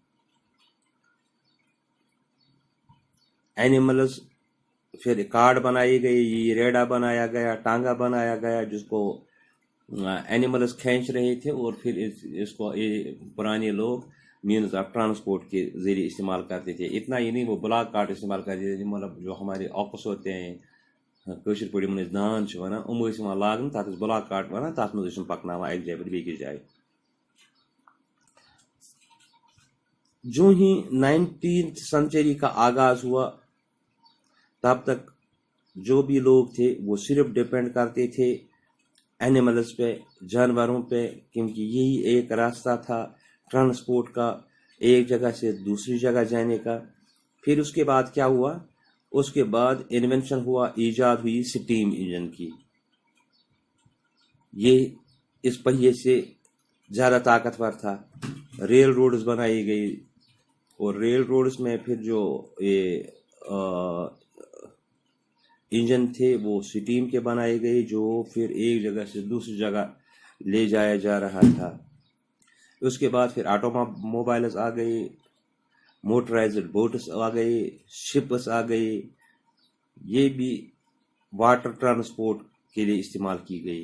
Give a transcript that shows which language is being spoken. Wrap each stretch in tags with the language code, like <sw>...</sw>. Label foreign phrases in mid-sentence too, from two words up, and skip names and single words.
<ur>اینیملز پھر کارڈ بنائی گئی، یہ ریڑا بنایا گیا، ٹانگا بنایا گیا جس کو اینیملز کھینچ رہے تھے، اور پھر اس کو پرانے لوگ</ur> <en>means of transport</en> <ur>کے ذریعے استعمال کرتے تھے۔ اتنا ہی نہیں، وہ</ur> <en>bullock cart</en> <ur>استعمال کرتے تھے، مطلب جو ہمارے آپس ہوتے ہیں</ur> <ks>کٲشِر پٲٹھۍ یِمن أسۍ دان چھِ وَنان، یِم ٲسۍ یِوان لاگنہٕ، تَتھ ٲسۍ</ks> <en>bullock cart</en> <ks>وَنان، تَتھ منٛز ٲسۍ یِم پَکناوان اَکہِ جایہِ پٮ۪ٹھ بیٚکِس جایہِ۔</ks> <ur>جو ہی 19th سنچری کا آغاز ہوا تب تک جو بھی لوگ تھے وہ صرف ڈپینڈ کرتے تھے اینیملز پہ، جانوروں پہ، کیونکہ یہی ایک راستہ تھا ٹرانسپورٹ کا، ایک جگہ سے دوسری جگہ جانے کا۔ پھر اس کے بعد کیا ہوا، اس کے بعد انوینشن ہوا، ایجاد ہوئی سٹیم انجن کی۔ یہ اس پہیے سے زیادہ طاقتور تھا۔</ur> <en>rail roads</en> <ur>بنائی گئی، اور</ur> <en>rail roads</en> <ur>میں پھر جو انجن تھے وہ سٹیم کے بنائے گئے، جو پھر ایک جگہ سے دوسری جگہ لے جایا جا رہا تھا. اس کے بعد پھر آٹوموبائلز آ گئے,</ur> <en>motorized boats</en> <ur>آ گئے، شپس آ گئے، یہ بھی</ur> <en>water transport</en> <ur>کے لیے استعمال کی گئی.</ur>